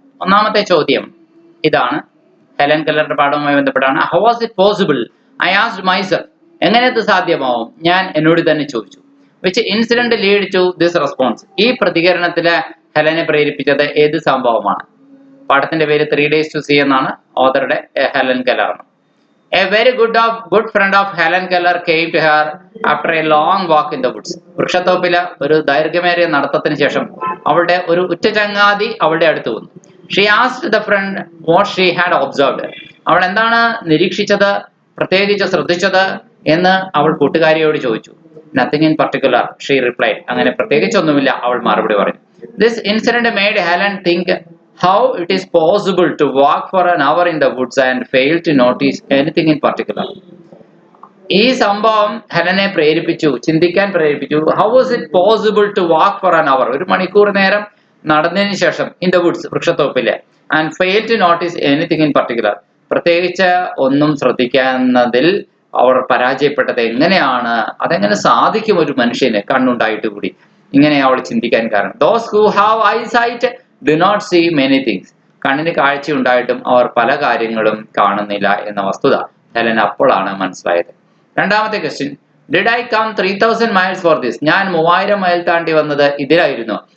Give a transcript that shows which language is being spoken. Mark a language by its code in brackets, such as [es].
[ml] ഒന്നാമത്തെ ചോദ്യം ഇതാണ്. ഹെലൻ കെല്ലറുടെ പാഠവുമായി ബന്ധപ്പെട്ടാണ്. [en] how was it possible, I asked myself, [ml] എങ്ങനെ ഇത് സാധ്യമാവും, ഞാൻ എന്നോട് തന്നെ ചോദിച്ചു. [en] which incident lead to this response, [ml] ഈ പ്രതികരണത്തില് ഹെലനെ പ്രേരിപ്പിച്ചത് ഏത് സംഭവമാണ്? പാഠത്തിന്റെ പേര് 3 Days to See എന്നാണ്. ഓതറുടെ ഹെലൻ കെല്ലർ ആണ്. [en] A very good friend of Helen Keller came to her after a long walk in the woods. [ml] വൃക്ഷത്തോപ്പിലെ ഒരു ദൈർഘ്യമേറിയ നടത്തത്തിന് ശേഷം അവളുടെ ഒരു ഉറ്റ ചങ്ങാതി അവളുടെ അടുത്ത് വന്നു. [en] She asked the friend what she had observed. [ml] അവൾ എന്താണ് നിരീക്ഷിച്ചത്, പ്രത്യേകിച്ച് ശ്രദ്ധിച്ചത് എന്ന് അവൾ കൂട്ടുകാരിയോട് ചോദിച്ചു. [en] Nothing in particular, she replied. [ml] അങ്ങനെ പ്രത്യേകിച്ചൊന്നുമില്ല, അവൾ മറുപടി പറഞ്ഞു. [en] This incident made Helen think how it is possible to walk for an hour in the woods and fail to notice anything in particular. [ml] ഈ സംഭവം ഹെലനെ പ്രേരിപ്പിച്ചു, ചിന്തിക്കാൻ പ്രേരിപ്പിച്ചു. [en] How was it possible to walk for an hour, [ml] ഒരു മണിക്കൂർ നേരം നടന്നതിന് ശേഷം [en] in the woods, [ml] വൃക്ഷത്തോപ്പില്, [en] and fail to notice anything in particular, [ml] പ്രത്യേകിച്ച് ഒന്നും ശ്രദ്ധിക്കുന്നതിൽ അവർ പരാജയപ്പെട്ടത് എങ്ങനെയാണ്, അതെങ്ങനെ സാധിക്കും ഒരു മനുഷ്യന് കണ്ണുണ്ടായിട്ട് കൂടി? ഇങ്ങനെ അവൾ ചിന്തിക്കാൻ കാരണം. [en] Those who have eyesight do not see many things. [ml] കണ്ണിന് കാഴ്ച ഉണ്ടായിട്ടും അവർ പല കാര്യങ്ങളും കാണുന്നില്ല എന്ന വസ്തുത ഹെലൻ അപ്പോഴാണ് മനസ്സിലായത്. രണ്ടാമത്തെ question, [en] did I come 3000 miles for this, [ml] ഞാൻ 3000 മൈൽ താണ്ടി വന്നത് ഇതിലായിരുന്നു.